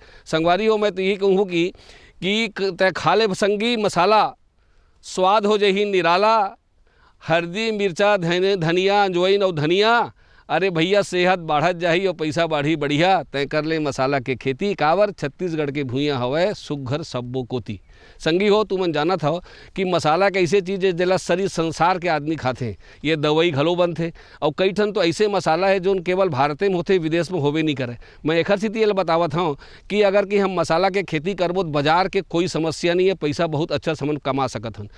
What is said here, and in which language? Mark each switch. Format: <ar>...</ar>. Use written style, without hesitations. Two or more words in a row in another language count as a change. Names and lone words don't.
<hne>संगवारी हो, मैं तो यही कहूँ कि तय खाले संगी मसाला स्वाद हो जही निराला, हल्दी मिर्चा धनिया अजवाइन और धनिया, अरे भैया सेहत बढ़त जाही और पैसा बढ़ी बढ़िया। तय कर ले मसाला के खेती, कावर छत्तीसगढ़ के भुइयाँ हवै सुघर सब्बो कोती। संगी हो, तुमन जानत हो कि मसाला के ऐसे चीज़ है जेला शरीर संसार के आदमी खाते, ये दवाई घलो बनते और कई ठन तो ऐसे मसाला है जो केवल भारत में होते, विदेश में होवे नहीं करे। मैं एक स्थिति ये बतावत हूँ कि अगर कि हम मसाला के खेती करबो तो बाजार के कोई समस्या नहीं है, पैसा बहुत अच्छा समन कमा सकत हन।</hne>